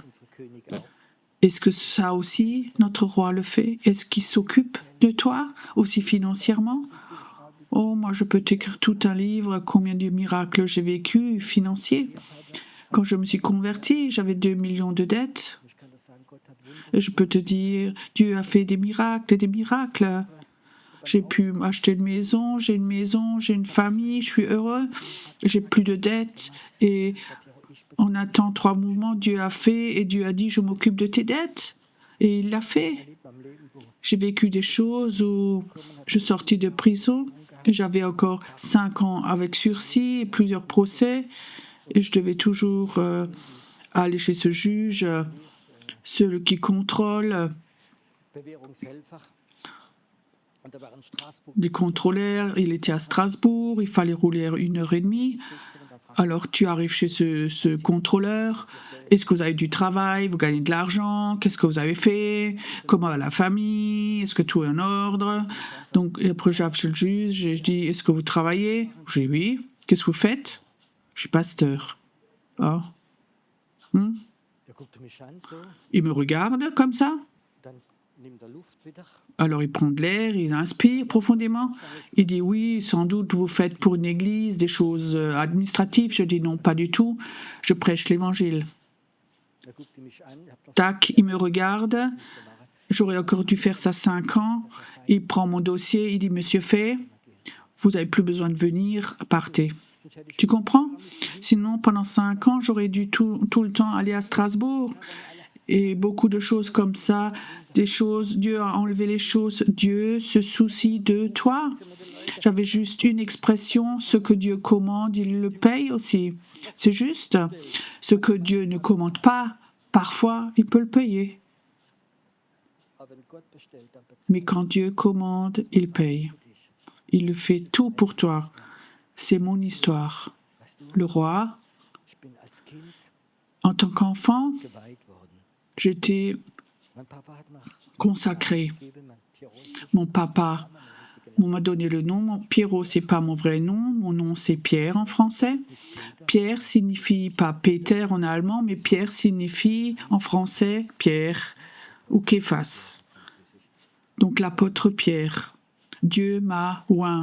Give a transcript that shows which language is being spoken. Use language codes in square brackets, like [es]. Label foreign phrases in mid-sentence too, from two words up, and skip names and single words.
[fr] Est-ce que ça aussi, notre roi le fait? Est-ce qu'il s'occupe de toi aussi financièrement? Oh, moi, je peux t'écrire tout un livre, combien de miracles j'ai vécu, financiers. Quand je me suis convertie, j'avais 2 millions de dettes. [de] Ich kann das sagen, Gott hat Wunder. [fr] Et je peux te dire, Dieu a fait des miracles et des miracles. J'ai pu acheter une maison, j'ai une famille, je suis heureux, j'ai plus de dettes. Et en un temps, 3 mouvements, Dieu a fait et Dieu a dit, je m'occupe de tes dettes. Et il l'a fait. [de] Erlebt am Leben, wo [fr] J'ai vécu des choses où je sortis de prison. J'avais encore 5 ans avec sursis et plusieurs procès. Et je devais toujours aller chez ce juge, celui qui contrôle, [de] Bewährungshelfer. Und da war in Straßburg [fr] les contrôleurs. Il était à Strasbourg, il fallait rouler 1 heure et demie. [de] Tischler und dann fragt [fr] Alors tu arrives chez ce contrôleur. Est-ce que vous avez du travail? Vous gagnez de l'argent? Qu'est-ce que vous avez fait? Comment va la famille? Est-ce que tout est en ordre? Donc, et après, j'arrive chez le juge et je dis, est-ce que vous travaillez? Je dis oui. Qu'est-ce que vous faites? Je suis pasteur. Ah. [de] der guckte mich an, so, [fr] Il me regarde comme ça. [de] dann nimmt er Luft wieder. [fr] Alors il prend de l'air, il inspire profondément. Il dit oui, sans doute vous faites pour une église des choses administratives. Je dis non, pas du tout. Je prêche l'évangile. [de] Er guckte mich an, ich hab das [fr] Tac, il me regarde. [de] gemacht. [fr] J'aurais encore dû faire ça 5 ans. Il prend mon dossier, il dit Monsieur Fay, vous n'avez plus besoin de venir, partez. Tu comprends? Sinon, pendant 5 ans, j'aurais dû tout le temps aller à Strasbourg. Et beaucoup de choses comme ça, des choses, Dieu a enlevé les choses, Dieu se soucie de toi. J'avais juste une expression, ce que Dieu commande, il le paye aussi. C'est juste, ce que Dieu ne commande pas, parfois, il peut le payer. [de] Aber wenn Gott bestellt, dann bezahlt [fr] Mais quand Dieu commande, il paye. [de] er dich. [fr] Il le fait tout pour toi. C'est mon histoire. [de] Weißt du, [fr] Le roi, [de] ich bin als Kind [fr] en tant qu'enfant, [de] geweiht worden. [fr] j'étais [de] Mein Papa hat nach [fr] consacré. [de] gegeben, mein Pierrot, [fr] Mon papa m'a donné le nom. Pierrot, c'est pas mon vrai nom. Mon nom, c'est Pierre en français. Pierre signifie pas Peter en allemand, mais Pierre signifie en français Pierre ou Képhas. Donc l'apôtre Pierre. Dieu m'a oint.